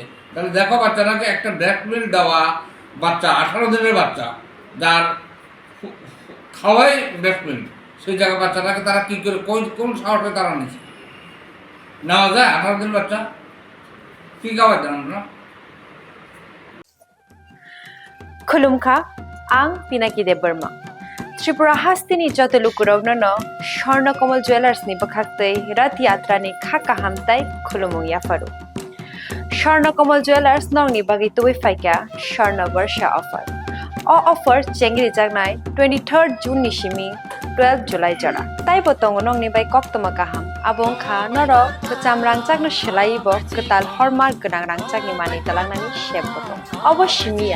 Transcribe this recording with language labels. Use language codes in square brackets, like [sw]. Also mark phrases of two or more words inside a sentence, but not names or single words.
[bn] তাহলে দেখো বাচ্চাটাকে একটা [en] breast milk [bn] দেওয়া বাচ্চা, 18 দিনের বাচ্চা, যার খাওয়াই [en] breast milk, [bn] সেই জায়গায় বাচ্চাটাকে তারা কী করে কোন সাহসে তারা নিচ্ছে? নেওয়া যায় 18 দিন বাচ্চা? কী খাওয়াই দেন আমরা? [trp] Khulumkha ang Pinaki de Burma. Tripura Hastini Jotulukurovno, Sharna Komal Jewelers ni Bakakte, Rath Yatra ni Khaka Hamtai, Khulumung Yafaru. Sharna Komal Jewelers nong ni bagi tuwi faika Sharna Varsha offer. [en] All offer [trp] Chengri Jagnai 23rd June Nishimi 12 July Jara. Tai potong nong ni bai koktoma kaham. Abong kha noro kecam rangcak no shelai bo ketal hormar genang rangcak ni mani talang nani shep potong. Obo shimia.